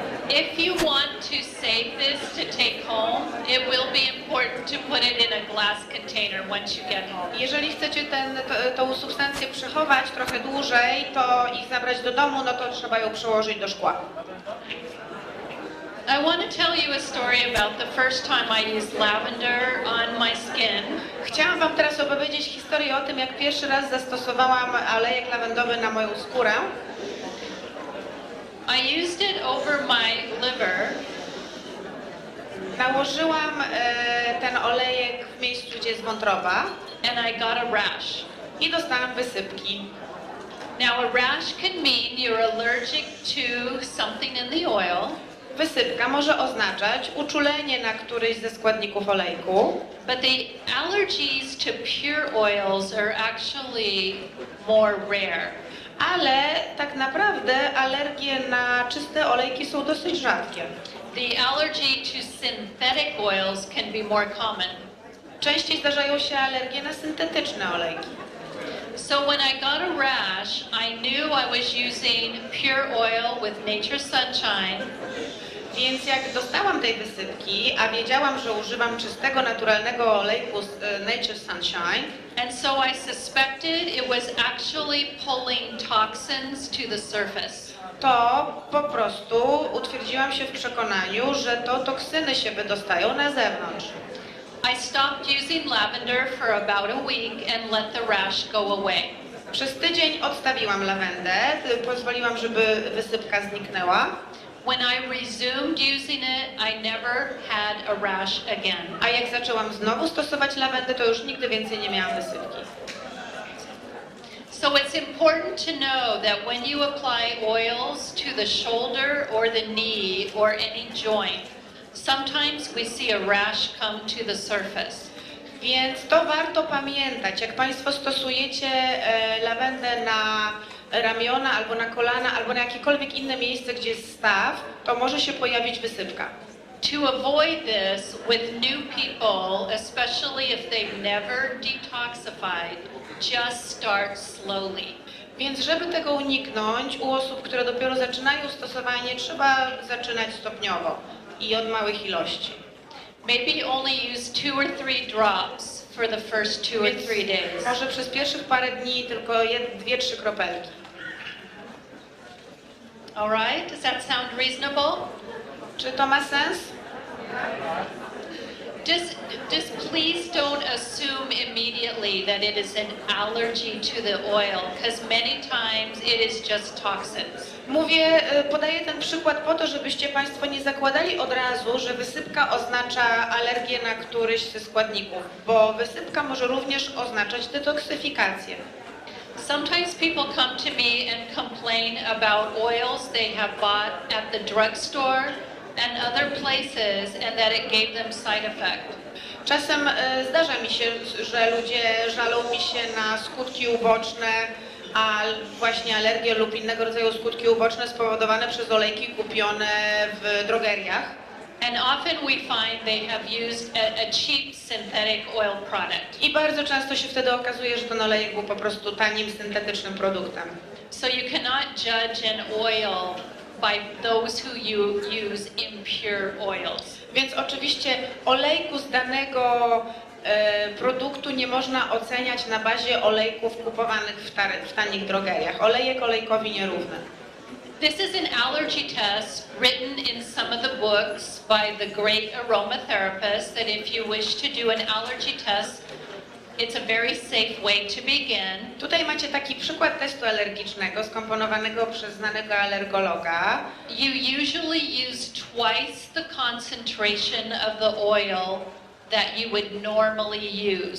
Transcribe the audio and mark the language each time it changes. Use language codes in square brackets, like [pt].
[en] If you want to save this to take home, it will be important to put it in a glass container once you get home. [pl] Jeżeli chcecie tą substancję przechować trochę dłużej, to ich zabrać do domu, no to trzeba ją przełożyć do szkła. [en] I want to tell you a story about the first time I used lavender on my skin. [pl] Chciałam Wam teraz opowiedzieć historię o tym, jak pierwszy raz zastosowałam olejek lawendowy na moją skórę. [en] I used it over my liver. [pl] Nałożyłam ten olejek w miejscu, gdzie jest wątroba. [en] And I got a rash. [pl] I dostałam wysypki. [en] Now a rash can mean you're allergic to something in the oil. [pl] Wysypka może oznaczać uczulenie na któryś ze składników olejku. [en] But the allergies to pure oils are actually more rare. [pl] Ale tak naprawdę alergie na czyste olejki są dosyć rzadkie. [en] The allergy to synthetic oils can be more common. [pl] Częściej zdarzają się alergie na syntetyczne olejki. [en] So when I got a rash, I knew I was using pure oil with Nature's Sunshine. [pl] Więc jak dostałam tej wysypki, a wiedziałam, że używam czystego, naturalnego olejku z Nature's Sunshine, [en] and so I suspected it was actually pulling toxins to the surface. [pl] to po prostu utwierdziłam się w przekonaniu, że to toksyny się wydostają na zewnątrz. [en] I stopped using lavender for about a week and let the rash go away. [pl] Przez tydzień odstawiłam lawendę, pozwoliłam, żeby wysypka zniknęła. [en] When I resumed using it, I never had a rash again. [pl] A jak zaczęłam znowu stosować lawendę, to już nigdy więcej nie miałam wysypki. [en] So it's important to know that when you apply oils to the shoulder or the knee or any joint, sometimes we see a rash come to the surface. [pl] Więc to warto pamiętać, jak Państwo stosujecie lawendę na ramiona, albo na kolana, albo na jakiekolwiek inne miejsce, gdzie jest staw, to może się pojawić wysypka. [en] To avoid this with new people, especially if they've never detoxified, just start slowly. [pl] Więc żeby tego uniknąć, u osób, które dopiero zaczynają stosowanie, trzeba zaczynać stopniowo i od małych ilości. [en] Maybe only use 2 or 3 drops for the first 2 or 3 days. [pl] Może przez pierwszych parę dni tylko 2-3 kropelki. [en] All right, does that sound reasonable? [pl] Czy to ma sens? [en] Just please don't assume immediately that it is an allergy to the oil, because many times it is just toxins. [pl] Podaję ten przykład po to, żebyście Państwo nie zakładali od razu, że wysypka oznacza alergię na któryś ze składników, bo wysypka może również oznaczać detoksyfikację. [en] Sometimes people come to me and complain about oils they have bought at the drugstore and other places and that it gave them side effect. [pl] Czasem zdarza mi się, że ludzie żalą mi się na skutki uboczne, a właśnie alergie lub innego rodzaju skutki uboczne spowodowane przez olejki kupione w drogeriach. [en] And often we find they have used a cheap synthetic oil product. [pl] I bardzo często się wtedy okazuje, że ten olejek był po prostu tanim, syntetycznym produktem. [en] So you cannot judge an oil by those who use impure oils. [pl] Więc oczywiście olejku z danego produktu nie można oceniać na bazie olejków kupowanych w tanich drogeriach. Olejek olejkowi nierówny. [en] This is an allergy test written in some of the books by the great aromatherapist that if you wish to do an allergy test, it's a very safe way to begin. [pl] Tutaj macie taki przykład testu alergicznego skomponowanego przez znanego alergologa. [en] You usually use twice the concentration of the oil that you would normally use.